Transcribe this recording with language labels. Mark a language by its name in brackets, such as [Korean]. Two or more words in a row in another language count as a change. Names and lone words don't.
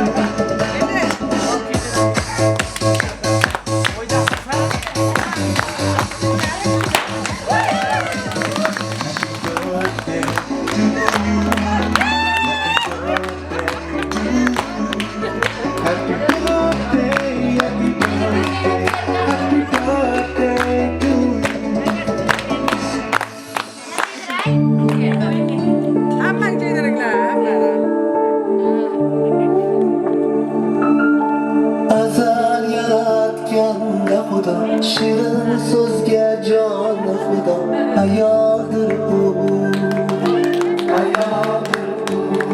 [English] Birthday to you. Happy birthday, happy birthday, happy birthday to you. [Uzbek] Hamma jeydiringlar, hamma. Azal yaratganda Xudo, shirin so'zga jon Xudo, ayoldir u, ayoldir u.